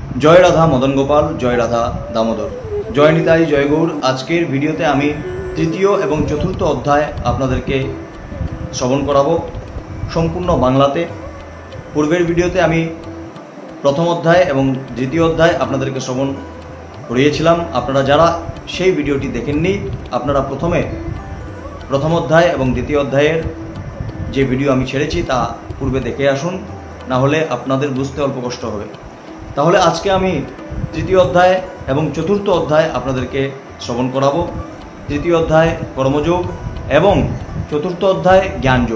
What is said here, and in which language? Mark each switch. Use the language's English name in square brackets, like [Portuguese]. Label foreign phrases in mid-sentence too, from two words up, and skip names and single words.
[Bangla] জয় রাধা মদন গোপাল, জয় রাধা দামোদর, জয় নিতাই, জয় গৌর। আজকের ভিডিওতে আমি তৃতীয় এবং চতুর্থ অধ্যায় আপনাদেরকে শ্রবণ করাবো সম্পূর্ণ বাংলাতে। পূর্বের ভিডিওতে আমি প্রথম অধ্যায় এবং দ্বিতীয় অধ্যায় আপনাদেরকে শ্রবণ করিয়েছিলাম। আপনারা যারা সেই ভিডিওটি দেখেননি, আপনারা প্রথম অধ্যায় এবং দ্বিতীয় অধ্যায়ের যে ভিডিও আমি ছেড়েছি তা পূর্বে দেখে আসুন, না হলে আপনাদের বুঝতে অল্প কষ্ট হবে। তাহলে আজকে আমি তৃতীয় অধ্যায় এবং চতুর্থ অধ্যায় আপনাদেরকে শ্রবণ করাবো। তৃতীয় অধ্যায় কর্মযোগ এবং চতুর্থ অধ্যায় জ্ঞানযোগ।